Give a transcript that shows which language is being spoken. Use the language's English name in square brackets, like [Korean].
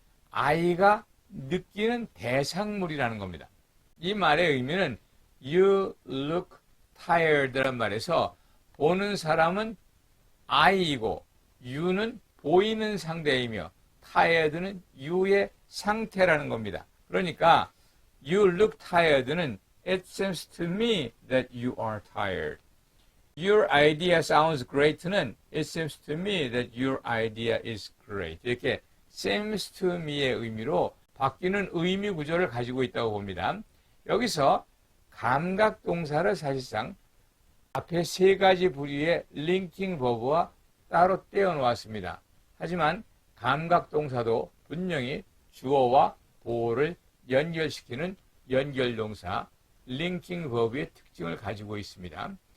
[Korean] I가 느끼는 대상물이라는 겁니다. 이 말의 의미는 [English] you look tired [Korean] 라는 말에서 보는 사람은 I이고 you는 보이는 상대이며 tired는 you의 상태라는 겁니다. 그러니까 [English] you look tired는 it seems to me that you are tired. Your idea sounds great는 it seems to me that your idea is great. [Korean] 이렇게 seems to me의 의미로 바뀌는 의미 구조를 가지고 있다고 봅니다. 여기서 감각동사를 사실상 앞에 3가지 부류의 링킹 버브와 따로 떼어 놓았습니다. 하지만 감각동사도 분명히 주어와 보어를 연결시키는 연결동사 링킹 버브의 특징을 가지고 있습니다.